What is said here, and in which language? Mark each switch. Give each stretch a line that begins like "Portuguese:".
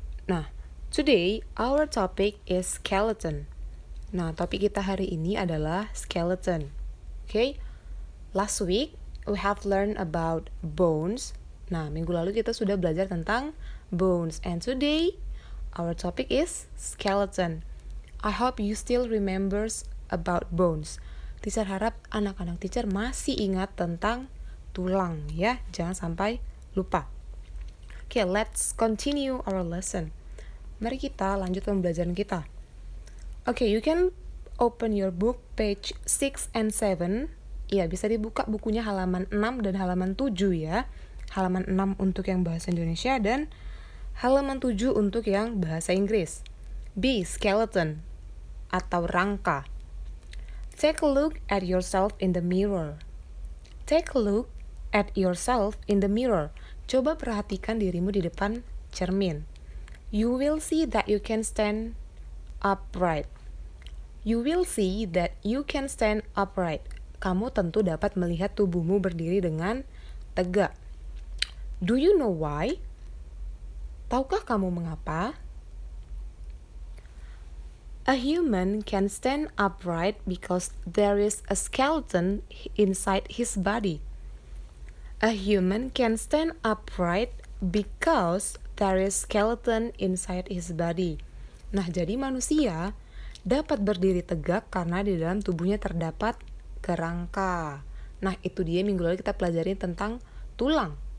English: Nah, today our topic is skeleton.
Indonesian: Nah, topik kita hari ini adalah skeleton.
English: Okay? Last week we have learned about bones.
Indonesian: Nah, minggu lalu kita sudah belajar tentang bones,
English: and today our topic is skeleton. I hope you still remembers about bones.
Indonesian: Teacher harap anak-anak teacher masih ingat tentang tulang ya, jangan sampai lupa.
English: Okay, let's continue our lesson.
Indonesian: Mari kita lanjut pembelajaran kita.
English: Okay, you can open your book page 6 and 7.
Indonesian: Ya, bisa dibuka bukunya halaman 6 dan halaman 7 ya. Halaman 6 untuk yang bahasa Indonesia dan halaman 7 untuk yang bahasa Inggris. B. Skeleton atau rangka.
English: Take a look at yourself in the mirror. Take a look at yourself in the mirror.
Indonesian: Coba perhatikan dirimu di depan cermin.
English: You will see that you can stand upright. You will see that you can stand upright.
Indonesian: Kamu tentu dapat melihat tubuhmu berdiri dengan tegak.
English: Do you know why?
Indonesian: Tahukah kamu mengapa?
English: A human can stand upright because there is a skeleton inside his body. A human can stand upright because there is skeleton inside his body.
Indonesian: Nah, jadi manusia dapat berdiri tegak karena di dalam tubuhnya terdapat kerangka. Nah, itu dia minggu lalu kita pelajarin tentang tulang.